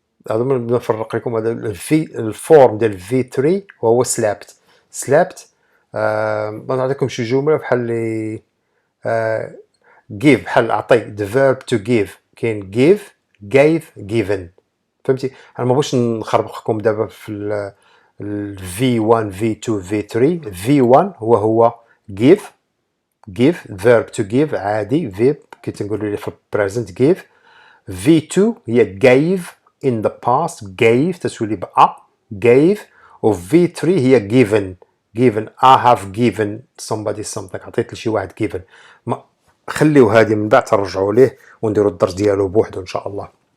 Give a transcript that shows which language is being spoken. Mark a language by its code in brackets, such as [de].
[ar] هذا من نفرق لكم. هذا الفورم ديال V3 وهو slept. نعطيكم شي جملة بحال اللي give بحال أعطي [en] the verb to give. كاين give gave given. [ar] فهمتي؟ أنا ما بغيتش نخربقكم دابا في ال V1 V2 V3. V1 هو give [en] verb to give [ar] عادي verb كي تنقولوا لي في present give. [en] V2 هي gave in the past gave [ar] تتولي بأ [en] gave. و V3 هي given I have given somebody something. [ar] عطيت لشي واحد given. خليو هذه من بعد ترجعوا ليه ونديروا الدرس ديالو بوحدو ان شاء الله.